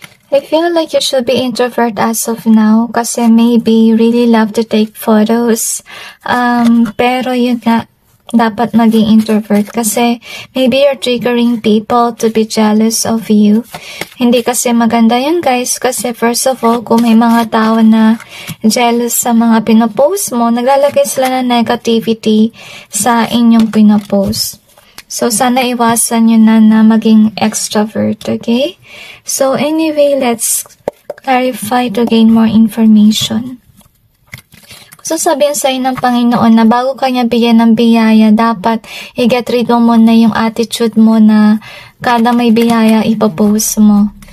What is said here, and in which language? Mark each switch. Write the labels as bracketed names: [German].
[English] I feel like you should be introvert as of now [Filipino] kasi [English] maybe you really love to take photos. [Filipino] Pero yun nga, dapat maging [English] introvert kasi maybe you're triggering people to be jealous of you. [Filipino] Hindi kasi maganda yan guys kasi [English] first of all, [Filipino] kung may mga tao na jealous sa mga pinopost mo, naglalagay sila ng negativity sa inyong pinopost. So, sana iwasan nyo na maging extrovert, okay? [English] So, anyway, let's clarify to gain more information. [Filipino] So, sabihin sa'yo ng Panginoon na bago kanya bigyan ng biyaya, dapat i-get rid mo muna yung attitude mo na kada may biyaya, ipopost mo.